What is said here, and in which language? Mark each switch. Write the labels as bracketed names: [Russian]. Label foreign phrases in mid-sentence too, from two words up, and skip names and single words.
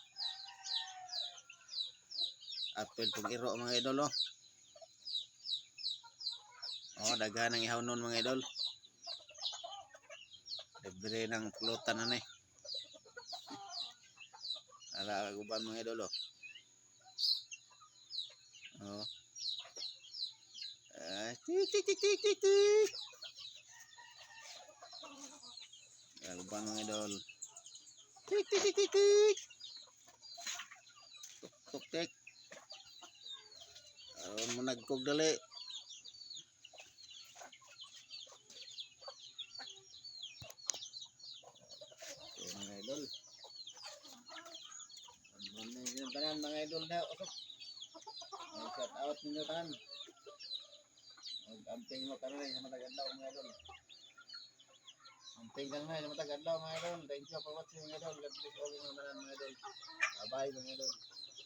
[Cebuano] Apel tong iro mga idol oh. Oh, daghan ang ihaw nun mga idol. Libre ng pulutan na ni. Ala guban mga idol oh. Oh. Tik tik tik tik tik tik. Guban mga idol. Tik tik tik tik tik. Tuk tuk tik. Aron mo nagkog dali. Okay, mga idol. Ano tanan mga idol na usok. [English] Shout out [Cebuano] ninyo tanan. Amping mo karon sa matag adlaw mga idol. Amping lang na sa matag adlaw mga idol. [English] Thank you for watching [Cebuano] mga idol. [English] God bless all [Cebuano] mga idol. [English] Bye bye [Cebuano] mga idol.